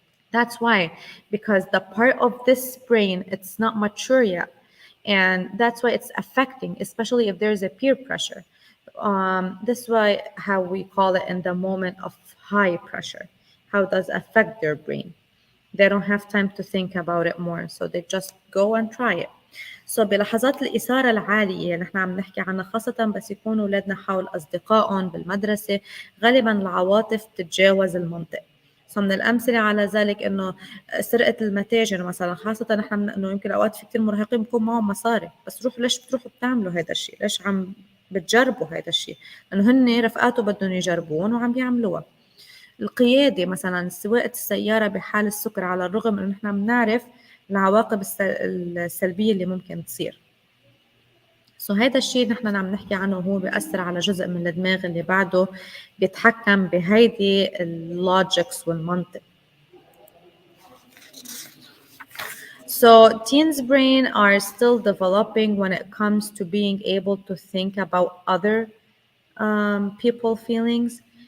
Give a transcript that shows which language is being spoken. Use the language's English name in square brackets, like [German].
[English] That's why, because the part of this brain, it's not mature yet, and that's why it's affecting, especially if there's a peer pressure. This is why how we call it in the moment of high pressure, how does affect their brain. They don't have time to think about it more, so they just go and try it. [Arabic] So بلحظات الإثارة العالية اللي نحن عم نحكي عنها، خاصة بس يكونوا أولادنا حول أصدقائهم بالمدرسة، غالبا العواطف تتجاوز المنطق. So من الأمثلة على ذلك إنه سرقة المتاجر مثلا، خاصة نحن إنه يمكن أوقات في كتير مراهقين بيكون معهم مصاري، بس روحوا ليش بتروحوا بتعملوا هذا الشيء؟ ليش عم بتجربوا هذا الشيء؟ لأنه هن رفقاته بدهم يجربون وعم بيعملوها. القيادة مثلا، سواقة السيارة بحال السكر، على الرغم إنه نحن بنعرف العواقب السلبية اللي ممكن تصير. هذا الشيء نحن عم نحكي عنه، وهو بيأثر على جزء من الدماغ اللي بعده بيتحكم بهيدي اللوجيكس والمنطق. [English] So teens' brain are still developing when it comes to being able to think about other people feelings.